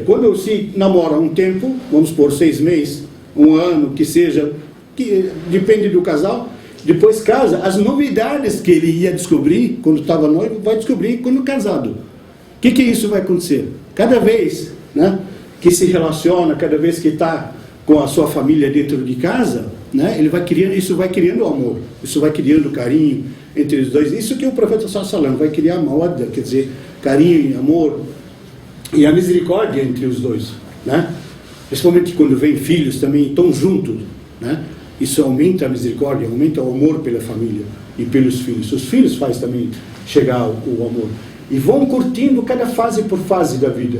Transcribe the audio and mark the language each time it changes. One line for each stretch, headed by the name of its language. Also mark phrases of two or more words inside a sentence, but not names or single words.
Portuguese: Quando se namora um tempo, vamos supor 6 meses, 1 ano, que seja, que depende do casal, depois casa, as novidades que ele ia descobrir quando estava noivo, vai descobrir quando casado. O que isso vai acontecer? Cada vez, né, que se relaciona, cada vez que está com a sua família dentro de casa, né, isso vai criando amor, isso vai criando carinho entre os dois. Isso que o profeta
Arabic: صلى الله عليه وسلم
Portuguese: vai criar mawadda, quer dizer, carinho, amor e a misericórdia entre os dois, né? Principalmente quando vem filhos também, estão juntos, né? Isso aumenta a misericórdia, aumenta o amor pela família e pelos filhos. Os filhos faz também chegar o amor. E vão curtindo cada fase por fase da vida.